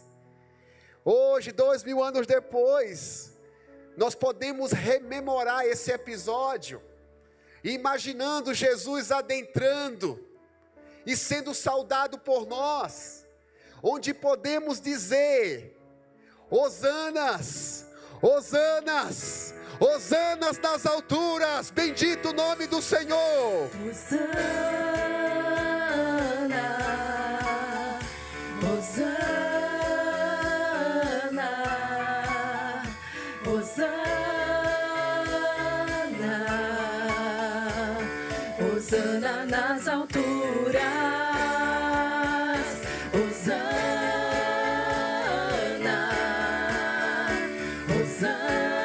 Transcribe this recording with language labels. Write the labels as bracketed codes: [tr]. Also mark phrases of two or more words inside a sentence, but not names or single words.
[pt] Hoje, 2000 anos depois, nós podemos rememorar esse episódio, imaginando Jesus adentrando e sendo saudado por nós, onde podemos dizer: Hosanas, Hosanas, Hosanas nas alturas, bendito o nome do Senhor. Hosana, Hosana, Hosana, Hosana nas alturas, Hosana, Hosana.